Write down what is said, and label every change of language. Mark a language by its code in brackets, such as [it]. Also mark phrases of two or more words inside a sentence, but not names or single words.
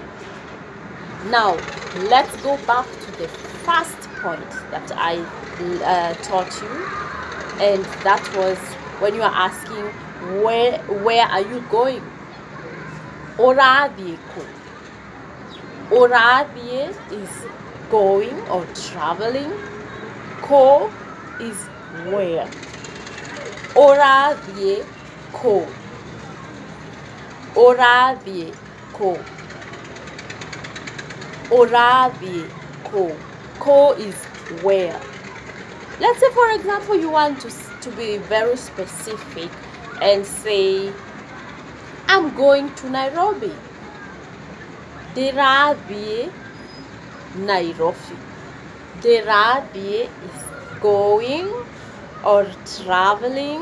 [en] Now, let's go back to the first point that I taught you, and that was when you are asking, where are you going? [ki] Ũrathiĩ kũ? [en] Ũrathiĩ is going or traveling. Kũ is where. [ki] Ũrathiĩ kũ? Ũrathiĩ kũ? Ũrathiĩ kũ? [en] Kũ is where. Let's say for example you want to be very specific and say, I'm going to Nairobi. [ki] Ndĩrathiĩ Nairobi. [en] Ndĩrathiĩ is going or traveling.